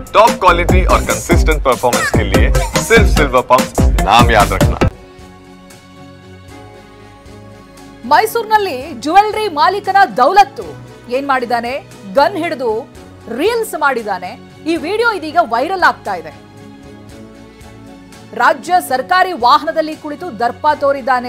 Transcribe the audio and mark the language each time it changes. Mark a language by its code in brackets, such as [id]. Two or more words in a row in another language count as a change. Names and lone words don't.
[en] top quality [hi] और [en] consistent performance [hi] के लिए सिर्फ सिल्वर पंप नाम याद रखना। [kn] ಮೈಸೂರಿನಲ್ಲಿ ಜ್ಯುವೆಲರಿ ಮಾಲೀಕನ ದೌಲತ್ತು ಏನ್ ಮಾಡಿದಾನೆ, ಗನ್ ಹಿಡಿದು ರೀಲ್ಸ್ ಮಾಡಿದಾನೆ. ಈ ವಿಡಿಯೋ ಇದೀಗ ವೈರಲ್ ಆಗ್ತಾ ಇದೆ. ರಾಜ್ಯ ಸರ್ಕಾರಿ ವಾಹನದಲ್ಲಿ ಕುಳಿತು ದರ್ಪ ತೋರಿದ್ದಾನೆ.